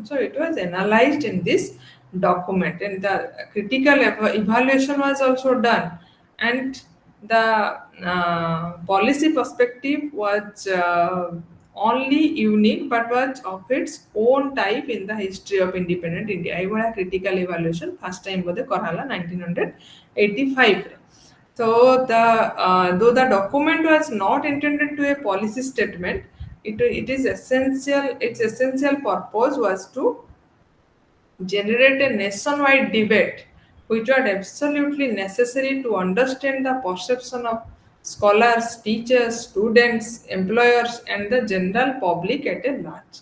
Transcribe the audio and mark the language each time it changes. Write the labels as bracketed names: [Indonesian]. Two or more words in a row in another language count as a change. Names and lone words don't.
[English] So it was analyzed in this document, and the critical evaluation was also done, and the policy perspective was only unique but was of its own type in the history of independent India. [Odia] ଏଇଭଳିଆ [English] critical evaluation first time [Odia] ବୋଧେ କରାହେଲା 1985 ରେ. [English] So though the document was not intended to a policy statement, it is essential. Its essential purpose was to generate a nationwide debate, which was absolutely necessary to understand the perception of scholars, teachers, students, employers, and the general public at a large.